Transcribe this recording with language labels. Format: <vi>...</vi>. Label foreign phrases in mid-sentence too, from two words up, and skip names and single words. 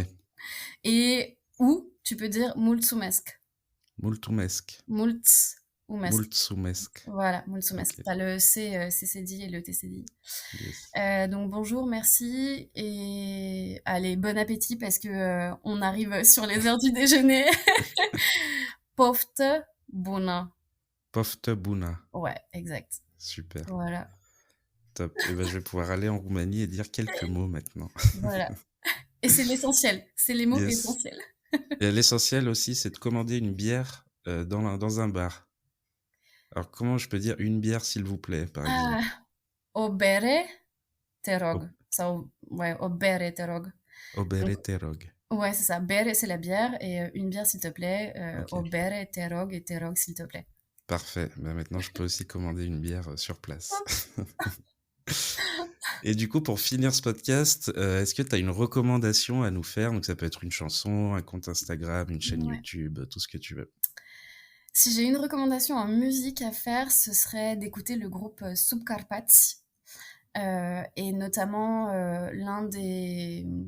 <fr>Et ou tu peux dire mulțumesc.</fr> <ro>Mulțumesc. Mulțumesc. Mulțumesc.</ro> <fr>Voilà, mulțumesc. Ok. T'as le CCDI et le TCDI. Yes. Donc bonjour, merci et allez, bon appétit parce que on arrive sur les heures du déjeuner.</fr> <ro>Poftă bună. Poftă bună.</ro> <fr>Ouais, exact. Super. Voilà, Top. Et ben, je vais pouvoir aller en Roumanie et dire quelques mots maintenant. voilà. Et c'est l'essentiel, c'est les mots Yes. essentiels. Et l'essentiel aussi, c'est de commander une bière dans un bar. Alors, comment je peux dire une bière, s'il vous plaît, par exemple?</fr> <ro>Ah, o bere, te O, rog. Sau, ouais, o bere, te rog. o bere</ro> <fr>Donc,</fr> <ro>te rog.</ro> <fr>ouais, c'est ça. Bere, c'est la bière et une bière, s'il te plaît. Ok.</fr> <ro>O bere, te rog et te rog,</ro> <fr>s'il te plaît. Parfait. Ben, maintenant, je peux aussi commander une bière sur place. Et du coup, pour finir ce podcast, est-ce que tu as une recommandation à nous faire? Donc, ça peut être une chanson, un compte Instagram, une chaîne Ouais. YouTube, tout ce que tu veux. Si j'ai une recommandation en musique à faire, ce serait d'écouter le groupe Subcarpați, et notamment l'un des...</fr>